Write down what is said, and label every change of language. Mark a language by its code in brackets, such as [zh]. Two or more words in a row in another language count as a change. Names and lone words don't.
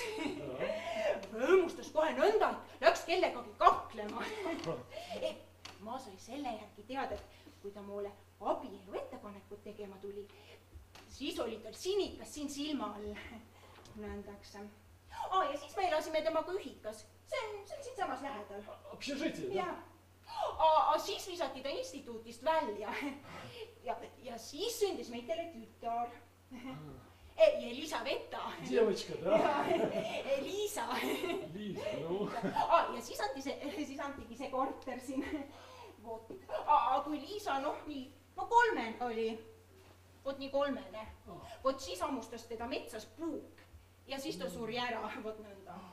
[et] Rõõmustas kohe nõnda, et läks kellegagi kaklema. Ma sai selle järgi teada, et kui ta mulle abielu ettepanekut tegema tuli, siis oli tal sinikas siin silma all. Nõndaks. Ja siis me elasime temaga ühikas. See on siin samas lähedal. [ru] Общежитие, да? [et] Siis visati ta instituutist välja. Ja siis sündis meitele tütar. Elisaveta. [ru] Девочка, да? [et] Liisa. Liisa, no. Ja siis antigi see korter siin. Kui Liisa, noh, nii, no 3 oli. Vot nii 3. Vot siis hammustas teda metsas puuk. Ja siis ta suri ära, vot nõnda.